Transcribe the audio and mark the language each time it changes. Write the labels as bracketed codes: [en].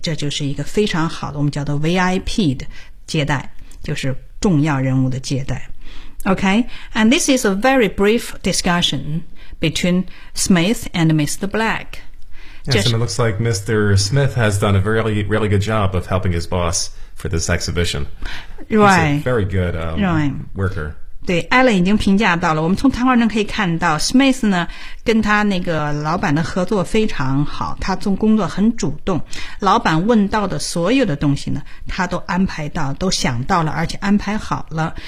[zh] 这就是一个非常好的，我们叫做 VIP 的接待，就是重要人物的接待。 [en] Okay, and this is a very brief discussion between Smith and Mr. Black. Yes, and it looks like Mr. Smith has done a really, really good job of helping his boss for this exhibition. Right. He's a very good worker. [zh] 对 ,Alan 已经评价到了。我们从谈话中可以看到 ,Smith 呢跟他那个老板的合作非常好，他做工作很主动。老板问到的所有的东西呢他都安排到，都想到了，而且安排好了。